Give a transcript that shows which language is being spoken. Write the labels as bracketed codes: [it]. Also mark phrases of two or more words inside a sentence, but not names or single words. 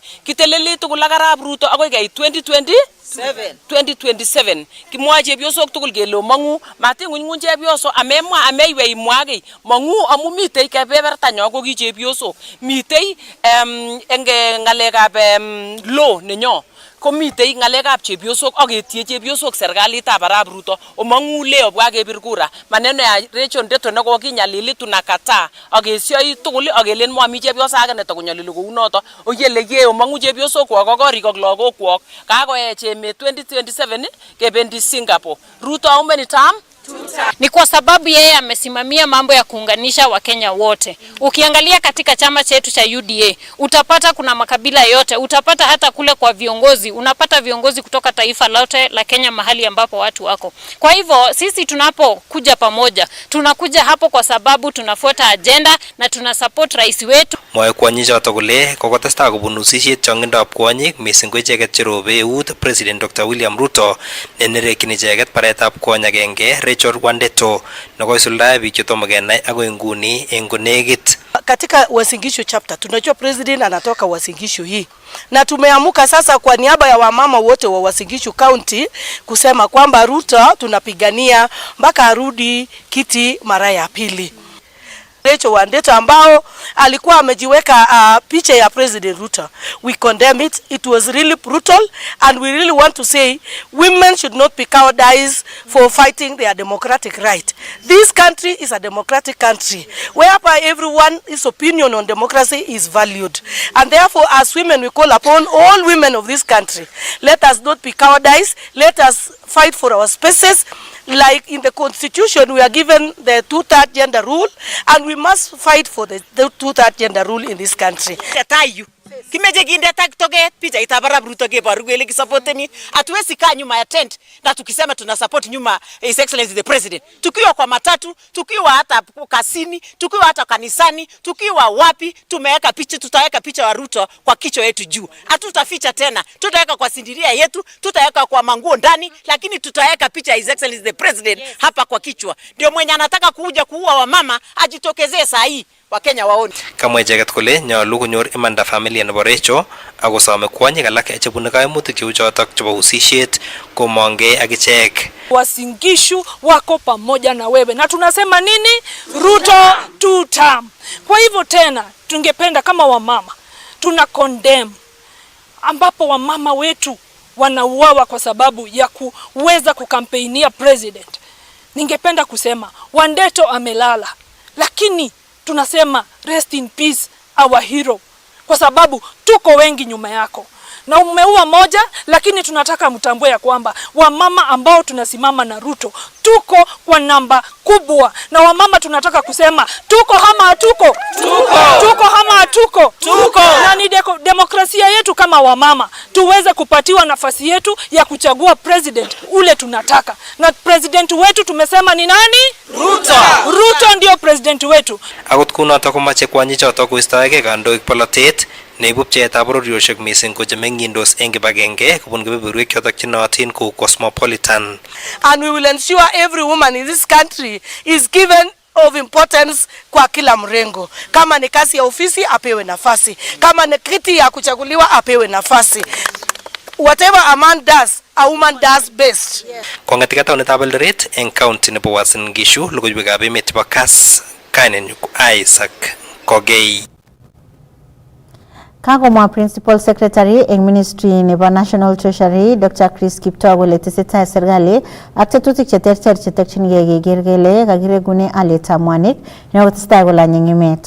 [kln] Kiteleli tugul ak arap Ruto akoi keit 2027 kimwa chepyosok tugul kele mangu matingunygun chepyoso amemwa ameiwe imwage mangu amu mitei kebebertanyo ko ki chepyosok mitei enge ngalekab law nenyo komitei ngalekab chepyosok aketie chepyosok serikalitab arap Ruto omangu leo bwa kebir kura [sw] maneno ya [kln] Rachel Ndeto neko kinyalili tunakataa akesioi tugul akelen mwami chepyosa age netokonyalili kou noto oyele ye omangu chepyosok kwak akori kok lagok kwak kakoech emet 2027 kebendi Singapore. [en] Ruto how many term? [sw] Ni kwa sababu yeye amesimamia mambo ya kuunganisha Wakenya wote. Ukiangalia katika chama chetu cha UDA, utapata kuna makabila yote, utapata hata kule kwa viongozi, unapata viongozi kutoka taifa lote la Kenya mahali ambapo watu wako. Kwa hivyo sisi tunapokuja pamoja, tunakuja hapo kwa sababu tunafuata agenda na tunasupport rais wetu. [kln] Mwae kwanyik choto kole kokotestai kobun usisiet chongindab kwanyik mising ko icheket cherobe eut President Dr. William Ruto nenerekyin icheket baretab kwony agenge Rachel Ndeto nekoisuldae biik chetomo kenai akoi nguni eng konekit. [sw] Katika Uasin Gishu chapter tunajua president anatoka Uasin Gishu hii na tumeamuka sasa kwa niaba ya wamama wote wa Uasin Gishu County kusema kwamba Ruto tunapigania mpaka arudi kiti mara ya pili. Rachel Wandeto ambao alikuwa amejiweka picha ya President Ruto. [en] We condemn it. It was really brutal, and we really want to say women should not be cowardized for fighting their democratic right. This country is a democratic country whereby everyone's opinion on democracy is valued, and therefore as women we call upon all women of this country, let us not be cowardized. Let us fight for our spaces. Like in the constitution, we are given the 2/3 gender rule, and we must fight for the 2/3 gender rule in this country. [kln] Kimeje kinde toget picha itabara Ruto kebaru kele kisupporteni, [sw] hatuwezi kaa nyuma ya tent na tukisema tuna support nyuma [en] His Excellency the President. [sw] Tukiwa kwa matatu, tukiwa hata kasini, tukiwa hata kanisani, tukiwa wapi, tumeweka picha, tutaweka picha wa Ruto kwa kichwa yetu juu. Hatutaficha tena. Tutaweka kwa sindiria yetu, tutaweka kwa manguo ndani, lakini tutaweka picha [en] His Excellency the President [sw] hapa kwa kichwa. Ndio mwenye anataka kuja kuua wamama ajitokezee saa hii. Wakenya waone. [kln] Kamwe jagat kole nyalu konyor imanda familia nebo Rachel ako some kwanyik alak chebune kaimutik cheu chotok chebo usishet komongei akichek. [sw] Wasingishu wako pamoja na wewe na tunasema nini? [en] Ruto 2 term. [sw] Kwa hivyo tena tungependa kama wamama tuna condemn ambapo wamama wetu wanauawa kwa sababu ya kuweza kukampeinia president. Ningependa kusema Wandeto amelala, lakini tunasema [en] rest in peace our hero, [sw] kwa sababu tuko wengi nyuma yako na umeua moja, lakini tunataka mtambue ya kwamba wamama ambao tunasimama na Ruto tuko kwa namba kubwa, na wamama tunataka kusema tuko hama hatuko, tuko hama hatuko, na ni demokrasia yetu kama wamama tuweze kupatiwa nafasi yetu ya kuchagua president ule tunataka, na president wetu tumesema ni nani? Ruto ndio president wetu. [kln] Akot kunotok komache kwanyik chotok koistoegei kandoik polotet neibu pcheetab bororioshek mising ko chemengindos eng kibagenge kobun kebeberwek chotok chenootin kou cosmopolitan. [en] And we will ensure every woman in this country is given of importance [sw] kwa kila mrengo. Kama ni kazi ya ofisi apewe nafasi, kama ni kiti ya kuchaguliwa apewe nafasi. [en] Whatever a man does, a woman does best. [kln] Kongatika taunetab Eldoret eng county nebo Uasin Gishu, logoiwekab emet chebo Kass, kainenyu ko Isaac Kogei. Kagomwa [en] Principal Secretary [kln] eng Ministry nebo National Treasury Dr. Chris Kiptoo kole tesetai serikali ak tetutik cheterter chetakchinigei keker kele kakiregune alyetab mwanik nekotestai kolany eng emet.